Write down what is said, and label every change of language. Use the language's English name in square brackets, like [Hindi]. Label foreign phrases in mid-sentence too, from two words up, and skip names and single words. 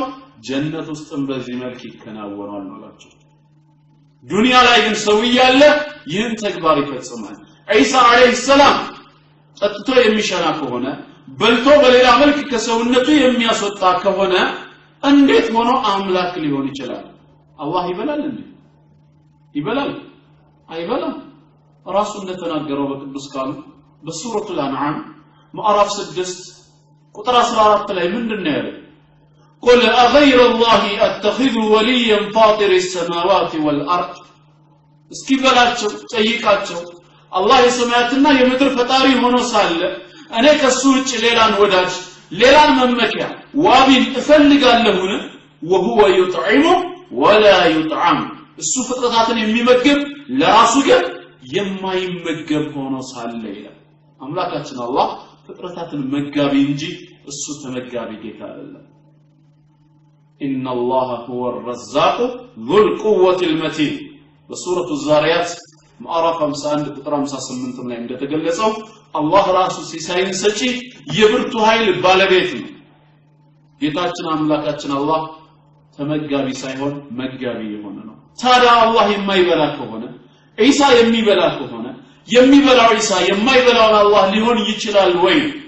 [Amharic] ጀነት ውስጥም በዚህ መልክ ይከናወናል አሏቸው። ዱንያ ላይ ግን ሰው ያለ ይህን ተግባር ይፈጽማል። ኢሳ አለይሂ ሰላም ጠጥቶ የሚሸና ከሆነ በልቶ በሌላ መልክ ከሰውነቱ የሚያስወጣ ከሆነ እንዴት ሆኖ አምላክ ሊሆን ይችላል? አላህ ይበላል እንዴ? ይበላል? አይበላም። ራሱ እንደተናገረው በቅዱስ ቃሉ በሱረቱል አንዓም ምዕራፍ 6 ቁጥር 14 ላይ ምንድነው ያለው? [Arabic] قل أغير الله أتخذ وليا فاطر السماوات والأرض [Amharic] እስኪ በላቸው ጠይቃቸው አላህ የሰማያትና የምድር ፈጣሪ ሆኖ ሳለ እኔ ከሱ ውጭ ሌላን ወዳጅ ሌላን መመኪያ ዋቢን እፈልጋለሁን? [Arabic] وهو يطعم ولا يطعم [Amharic] እሱ ፍጥረታትን የሚመግብ ለራሱ ግን የማይመገብ ሆኖ ሳለ ይላል። አምላካችን አላህ ፍጥረታትን መጋቢ እንጂ እሱ ተመጋቢ ጌታ አይደለም። [Arabic] إن الله هو الرزاق ذو القوة المتين بسورة الزاريات [Amharic] ምዕራፍ 51 ቁጥር 58 ላይ እንደተገለጸው አላህ ራሱ ሲሳይን ሰጪ የብርቱ ኃይል ባለቤት ነው። ጌታችን አምላካችን አላህ ተመጋቢ ሳይሆን መጋቢ የሆነ ነው። ታዲያ አላህ የማይበላ ከሆነ ኢሳ የሚበላ ከሆነ የሚበላው ኢሳ የማይበላው አላህ ሊሆን ይችላል ወይ?